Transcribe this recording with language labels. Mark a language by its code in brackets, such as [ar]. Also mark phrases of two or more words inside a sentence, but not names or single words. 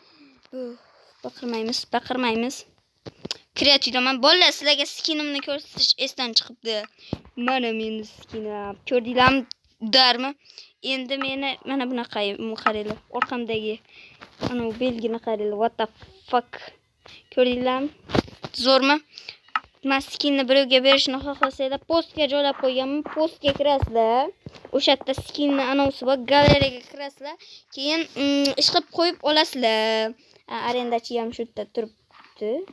[uz] Baqirmaymiz. Kreativman. Bolalar, sizlarga skinimni ko'rsatish esdan chiqibdi. Mana meni skinim. Ko'rdinglarmi? Darmi? Endi meni mana bunaqa qaranglar. Orqamdagi ana bu belgini qaranglar. [en] What the fuck? [uz] Ko'rdinglarmi? Zo'rmi? Skinni birovga berishni xohlasanglar, postga joylab qo'yganman. Postga kirasizlar. O'sha yerda skinni anonsi bor, galeriyaga kirasizlar. Keyin ish qilib qo'yib olasizlar. Arendachi ham shu yerda turibdi.